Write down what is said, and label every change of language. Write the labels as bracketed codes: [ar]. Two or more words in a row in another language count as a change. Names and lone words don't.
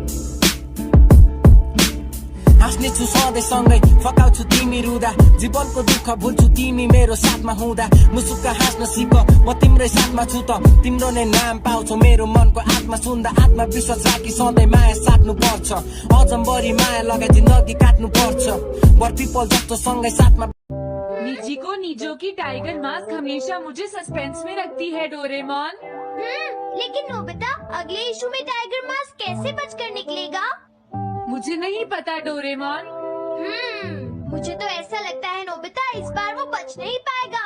[ne] हाँस्ने छु सधैँ सँगै फकाउँछु तिमी रुँदा जीवनको दुःख भुल्छु तिमी मेरो साथमा हुँदा मुसुक्क हाँस्न सिक म तिम्रै साथमा छु त तिम्रो नै नाम पाउँछौ मेरो मनको आत्मा सुन्दा आत्मविश्वास राखी सधैँ माया साट्नु पर्छ अजम्बरी माया लगाई जिन्दगी काट्नु पर्छ वर पिपल जस्तो सँगै साथमा [hi] निजी को नीजो की टाइगर मास्क हमेशा मुझे सस्पेंस में रखती है डोरेमोन। लेकिन नोबिता, अगले इशू में टाइगर मास्क कैसे बचकर निकलेगा? मुझे नहीं पता डोरेमोन। मुझे तो ऐसा लगता है नोबिता, इस बार वो बच नहीं पाएगा।